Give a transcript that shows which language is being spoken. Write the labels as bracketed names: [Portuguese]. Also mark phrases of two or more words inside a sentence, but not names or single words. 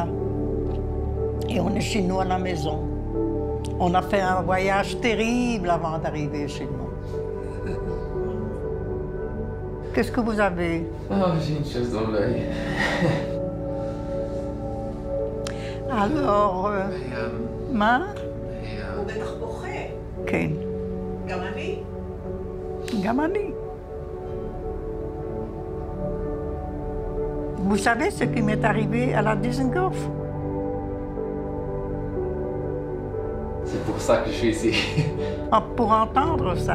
[French] Et on est chez nous à la maison. On a fait un voyage terrible avant d'arriver chez nous. Qu'est-ce que vous avez? Oh, j'ai une chose dans l'œil. Alors, [Hebrew] מה? הוא בטח בוכה. כן. גם אני. גם אני. [French] Vous savez ce qui m'est arrivé à la Dizengoff? C'est pour ça que je suis ici. Ah, pour entendre ça.